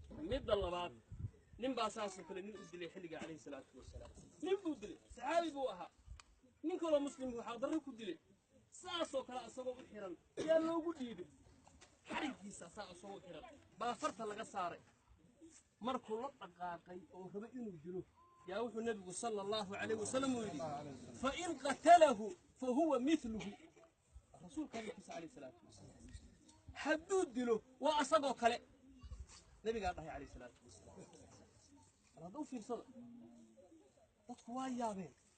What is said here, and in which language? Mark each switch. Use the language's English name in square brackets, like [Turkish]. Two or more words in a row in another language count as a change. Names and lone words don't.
[Somali] Midda labaad, nin baa saas oo kale nin u dilay xilliga [Arabic] عليه الصلاة والسلام. [Somali] Nin buu dilay, saxaabi buu ahaa. Nin kaloo muslim buu xaqdarro ku dilay. Saas oo kale asagoo u xiran, yaa loogu dhiibay. Xariggiisa saa asagoo u xiran, baa farta laga saaray. Markuu la dhaqaaqay oo rabo inuu dilo, yaa wuxuu Nabigu [Arabic] صلى الله عليه وسلم [Somali] uu yidhi, [Arabic] "فإن قتله فهو مثله." [Somali] Rasuulka hadalkiisa [Arabic] عليه الصلاة والسلام. [Somali] Hadduu dilo, waa asagoo kale. Nabigaa dhahay [Arabic] عليه الصلاة والسلام. [Somali] Bal hadda u fiirsada. Dadku waa yaabeen.